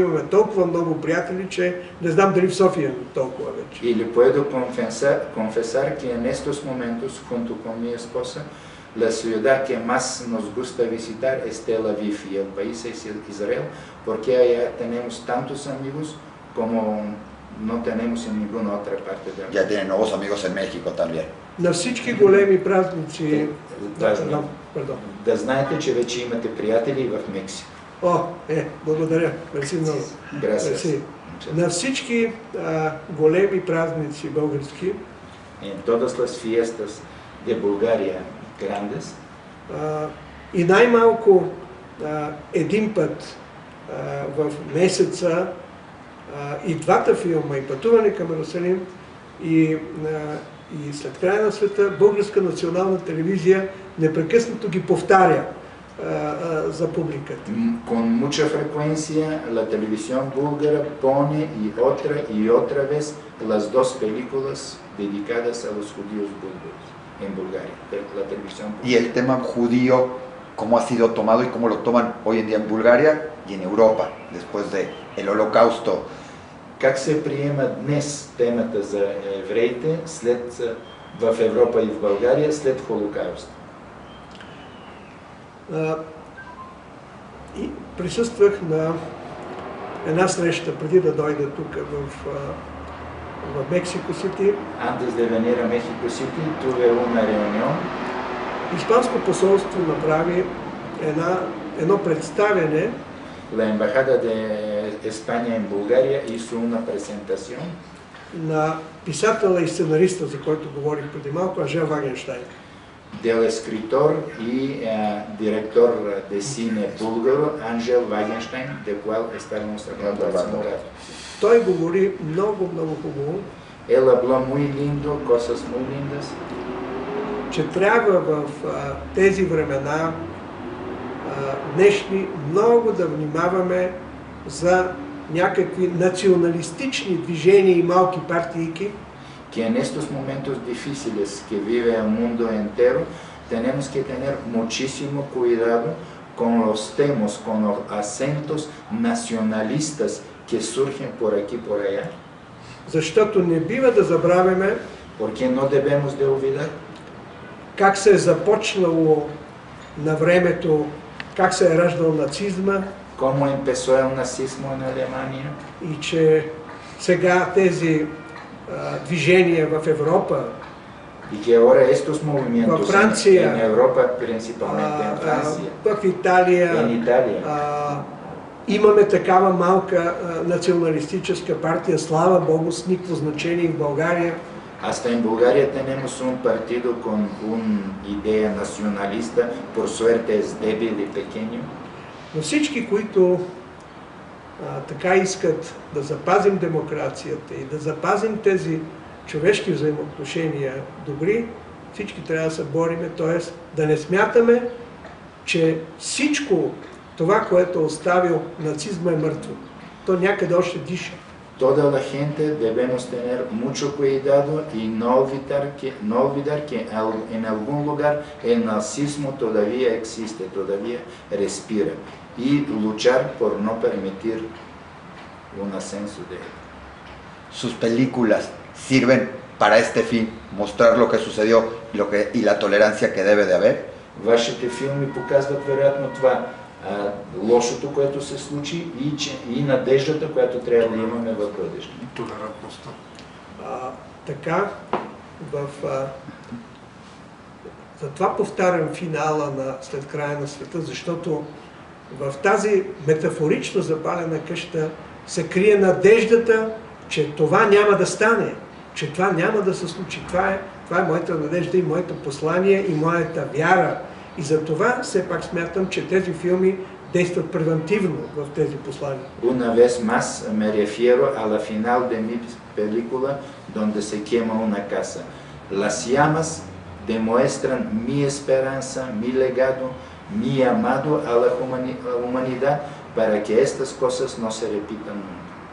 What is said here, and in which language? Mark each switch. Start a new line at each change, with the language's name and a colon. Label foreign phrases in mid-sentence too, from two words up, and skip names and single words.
Bulgarian: Имаме толкова много приятели, че не знам дали в София имаме толкова вече.
Spanish: Y le puedo confesar que en estos momentos, junto con mi esposa, la ciudad que más nos gusta visitar es Tel Aviv y el país es Israel, porque allá tenemos tantos amigos como no tenemos en ninguna otra parte del mundo. Ya tiene nuevos amigos en México también.
Bulgarian: На всички големи празници... Да знаете, че вече имате приятели в Мексико. Благодаря. Мерси много. Мерси. На всички големи празници български.
Spanish: En todas las fiestas de Bulgaria grandes.
Bulgarian: И най-малко един път в месеца и двата филма, и Пътуване към Йерусалим, и след края на света, Българска национална телевизия непрекъснато ги повтаря за публиката.
Spanish: Con mucha frecuencia la televisión búlgara pone y otra vez las dos películas dedicadas a los judíos búlgaros en Bulgaria, la televisión búlgara. Y el tema judío, ¿cómo ha sido tomado y cómo lo toman hoy en día en Bulgaria y en Europa, después del Holocausto?
Bulgarian: Как се приема днес темата за евреите в Европа и в България след Холокауста? И присъствах на една среща преди да дойда тук в Мексико Сити.
Spanish: Antes de venir a México City tuve una reunión.
Bulgarian: Испанско посолство направи едно представяне.
Spanish: La embajada de España en Bulgaria hizo una presentación
Bulgarian: на писателя и сценариста, за който говорих преди малко, Ажел Вагенщайн.
Spanish: del escritor y director de cine búlgaro Ангел Вагенштайн, del cual estábamos hablando hace un rato.
Bulgarian: Той говори много, много хубаво,
Spanish: Él habló muy lindo, cosas muy lindas,
Bulgarian: че трябва в тези времена днешни много да внимаваме за някакви националистични движения и малки партийки,
Spanish: que en estos momentos difíciles que vive el mundo entero, tenemos que tener muchísimo cuidado con los temas, con los acentos nacionalistas que surgen por aquí y por allá.
Bulgarian: защото не бива да забравяме
Spanish: Porque no debemos de olvidar
Bulgarian: как се е започнало на времето, как се е раждал нацизма
Spanish: cómo empezó el nazismo en Alemania
Bulgarian: и че сега тези движения в Европа,
Spanish: y que ahora estos movimientos Francia, en Europa, principalmente en Francia,
Bulgarian: в Италия,
Spanish: en Italia,
Bulgarian: имаме такава малка националистическа партия, слава Богу, с никакво значение в България.
Spanish: hasta en Bulgaria tenemos un partido con una idea nacionalista, por suerte es débil y pequeño.
Bulgarian: Но всички, които така искат да запазим демокрацията и да запазим тези човешки взаимоотношения добри, всички трябва да се бориме, т.е. да не смятаме, че всичко това, което е оставил нацизма, е мъртво. То някъде още диша.
Spanish: Toda la gente debemos tener mucho cuidado y no olvidar que en algún lugar el nazismo todavía existe, todavía respira, y luchar por no permitir un ascenso de él. Sus películas sirven para este fin, mostrar lo que sucedió y la tolerancia que debe de haber.
Bulgarian: Вашите филми показват вероятно това, лошото, което се случи и надеждата, която трябва да имаме в бъдеще. Толерантността. Така, затова повтарям финала на След края на света, защото в тази метафорично запалена къща се крие надеждата, че това няма да стане, че това няма да се случи. Това е моята надежда и моето послание и моята вяра. И за това все пак смятам, че тези филми действат превентивно в тези послания.
Spanish: Una vez más me refiero a la final de mi película donde se quema una casa. Las llamas demuestran mi esperanza, mi legado, mi amado a la humanidad para que estas cosas no se repitan nunca.